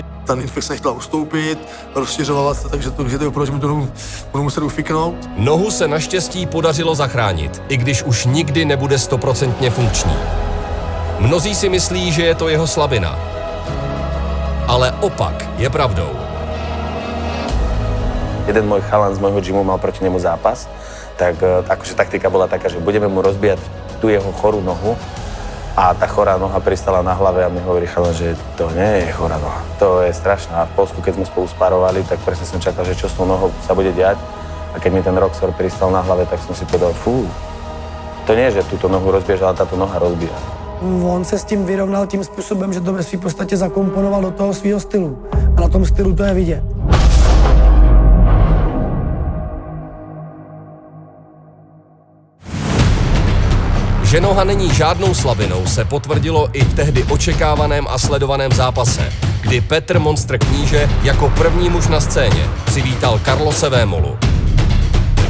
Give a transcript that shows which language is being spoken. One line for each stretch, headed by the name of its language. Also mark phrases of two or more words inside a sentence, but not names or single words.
Czech: Ta infekce nechtěla ustoupit, rozšiřovala se, takže to je opravdu, že mi to budu muset ufiknout. Nohu se naštěstí podařilo zachránit, i když už nikdy nebude 100% funkční. Mnozí si myslí, že je to jeho slabina. Ale opak je pravdou.
Slovak: Jeden môj chalan z môjho gymu mal proti nemu zápas, tak akože taktika bola taká, že budeme mu rozbíjať tú jeho chorú nohu a tá chorá noha pristala na hlave a mi hovorí chalan, že to nie je chorá noha. To je strašná. V Polsku, keď sme spolu sparovali, tak presne som čakal, že čo s tou nohou sa bude diať. A keď mi ten Roxor pristal na hlave, tak som si povedal, to nie je, že túto nohu rozbiješ, ale táto noha rozbíja.
Czech: On se s tím vyrovnal tím způsobem, že to ve své podstatě zakomponoval do toho svého stylu. A na tom stylu to je vidět. Že noha není žádnou slabinou, se potvrdilo i v tehdy očekávaném a sledovaném zápase, kdy Petr Monstr Kníže jako první muž na scéně přivítal Carlose Vémolu.